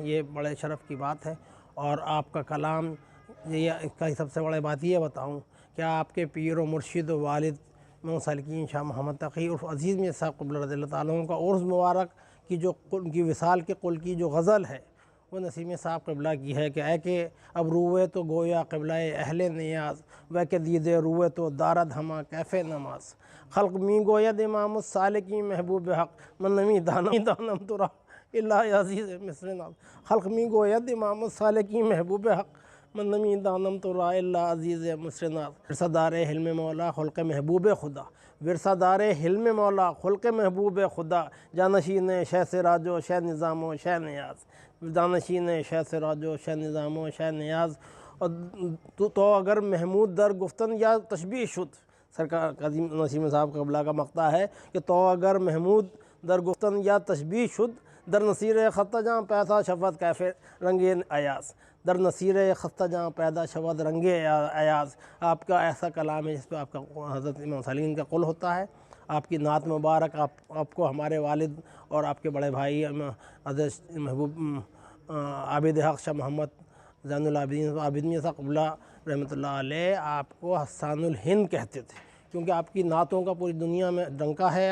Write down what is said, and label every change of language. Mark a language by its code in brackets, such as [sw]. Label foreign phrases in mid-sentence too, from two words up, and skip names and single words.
[ur] یہ بڑے شرف کی بات ہے، اور آپ کا کلام، یہ اس کا سب سے بڑی بات یہ بتاؤں کہ آپ کے پیر و مرشد و والد امام السالکین شاہ محمد تقی عرف عزیز بن اسحاق قبلہ [ar] رضی اللہ تعالیٰ عنہ [ur] کا عرس مبارک کی جو ان کی وصال کے قل کی جو غزل ہے، وہ نسیم صاحب قبلہ کی ہے کہ [fa] اے کہ اب روئے تو گویا قبلہ اہل نیاز، وہ کہ دیدے روئے تو دارد ہما کیف نماز، خلق می گوید امام السالکین محبوب حق، من نمی دانم ترا الا عزیز مصر ناز، خلق می گوید امام السالکین محبوب حق، من نمی دانم ترا الا عزیز مصر ناز، ورثہ دار حلم مولا خلق محبوب خدا، ورثہ دار حلم مولا خلق محبوب خدا، جانشین شہ سراج و شہ نظام و شہ نیاز، جانشین شہ سراج و شہ نظام و شہ نیاز، اور تو اگر محمود در گفتن یا تشبیہ شد، [ur] سرکار قدیم نسیم صاحب قبلہ کا مقطع ہے کہ [fa] تو اگر محمود در گفتن یا تشبیہ شد، در نصیر خطہ جہاں پیدا شود کیف رنگ ایاز، در نصیر خطہ جہاں پیدا شود رنگ ایاز۔ [ur] آپ کا ایسا کلام ہے جس پہ آپ کا حضرت امام السالکین کا قول ہوتا ہے۔ آپ کی نعت مبارک آپ کو ہمارے والد اور آپ کے بڑے بھائی حضرت محبوب عابد حق شاہ محمد زین العابدین صاحب قبلہ [ar] رحمۃ اللہ علیہ [ur] آپ کو حسان الہند کہتے تھے، کیونکہ آپ کی نعتوں کا پوری دنیا میں ڈنکا ہے۔